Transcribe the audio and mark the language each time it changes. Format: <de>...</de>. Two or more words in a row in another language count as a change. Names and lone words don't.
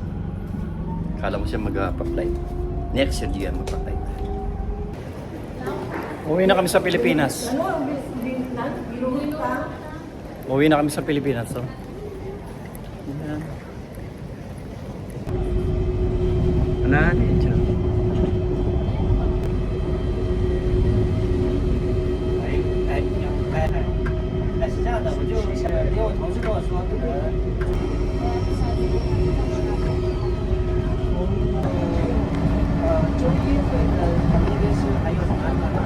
<tl>Kala mo siya mag-pa-flight.</tl> <en>Next year,</en> <tl>Gian magpa-flight. Uwi na kami sa Pilipinas. Uwi na kami sa Pilipinas. So. Yan. Ano? Ito.</tl> <zh>是这样的，我就是因为我同事跟我说，这个周一会他们那边是还有什么安排吗？</zh>